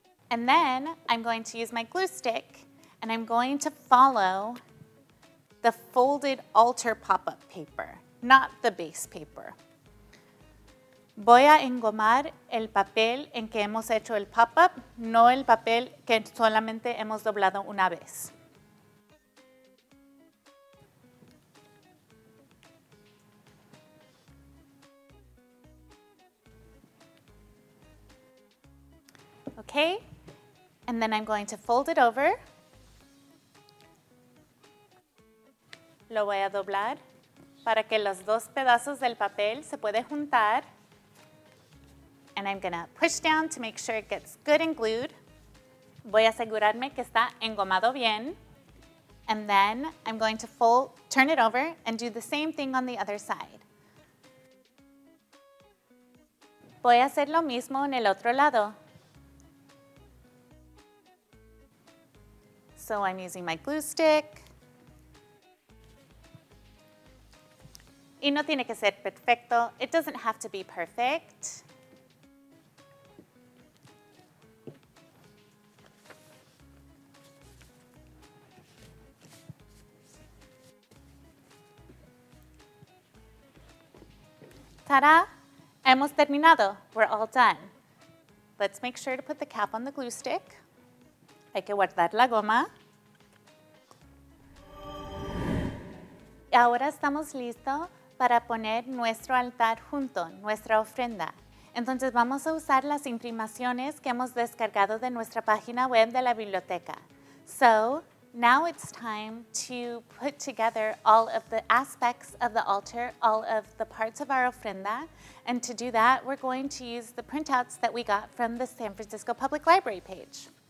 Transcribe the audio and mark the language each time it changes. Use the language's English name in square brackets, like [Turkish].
[English] And then I'm going to use my glue stick. And I'm going to follow the folded altar pop-up paper, not the base paper. [Spanish] Voy a engomar el papel en que hemos hecho el pop-up, no el papel que solamente hemos doblado una vez. [English] Okay, and then I'm going to fold it over. [Spanish] Lo voy a doblar para que los dos pedazos del papel se pueden juntar. [English] And I'm going to push down to make sure it gets good and glued. [Spanish] Voy a asegurarme que está engomado bien. [English] And then I'm going to turn it over and do the same thing on the other side. [Spanish] Voy a hacer lo mismo en el otro lado. [English] So I'm using my glue stick. [Spanish] Y no tiene que ser perfecto. [English] It doesn't have to be perfect. Ta-da! [Spanish] Hemos terminado. [English] We're all done. Let's make sure to put the cap on the glue stick. [Spanish] Hay que guardar la goma. Y ahora estamos listos para poner nuestro altar junto, nuestra ofrenda. Entonces vamos a usar las imprimaciones que hemos descargado de nuestra página web de la biblioteca. [English] So, now it's time to put together all of the aspects of the altar, all of the parts of our ofrenda. And to do that, we're going to use the printouts that we got from the San Francisco Public Library page.